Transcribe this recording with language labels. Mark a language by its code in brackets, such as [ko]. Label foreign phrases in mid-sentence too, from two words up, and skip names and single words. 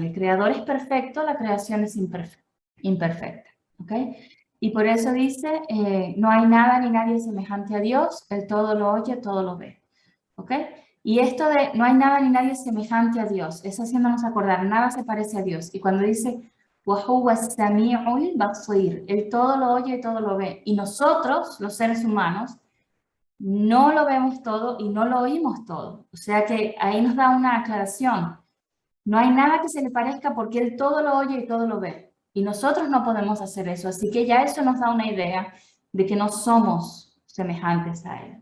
[es] El creador es perfecto, la creación es imperfecta. ¿Ok? Y por eso dice, no hay nada ni nadie semejante a Dios, Él todo lo oye, todo lo ve. ¿Ok? Y esto de no hay nada ni nadie semejante a Dios, es haciéndonos acordar, nada se parece a Dios. Y cuando dice, [ar] وَهُوَ السَّمِيعُ الْبَصِيرُ, [es] Él todo lo oye y todo lo ve. Y nosotros, los seres humanos, no lo vemos todo y no lo oímos todo. O sea que ahí nos da una aclaración. No hay nada que se le parezca porque Él todo lo oye y todo lo ve. Y nosotros no podemos hacer eso. Así que ya eso nos da una idea de que no somos semejantes a Él.